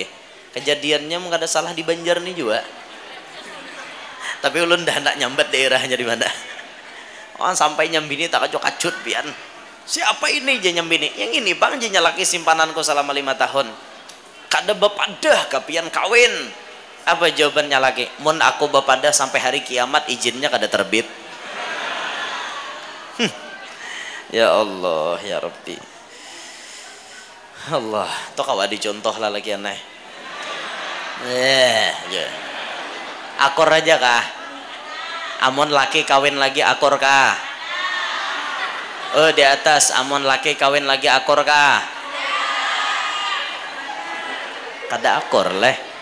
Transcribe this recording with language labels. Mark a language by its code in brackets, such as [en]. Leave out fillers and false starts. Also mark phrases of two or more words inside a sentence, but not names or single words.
[bjn] Kejadiannya mung kada salah di Banjar nih juga. Tapi ulun dah nak nyambat daerahnya di mana. Oh, sampai nyambini tak kacut pian. Siapa ini je nyambini? Yang ini Bang je nyalaki simpananku selama 5 tahun. Kada bapadah kapian kawin. Apa jawabannya lagi? Mun aku bapadah sampai hari kiamat izinnya kada terbit. [ar] Ya Allah, ya Rabbi. [bjn] Allah, to kawa dicontoh lah lagi aneh. Ya. Akor aja kah? Amun laki kawin lagi akor kah? Oh di atas, amun laki kawin lagi akor kah? Kada akor leh.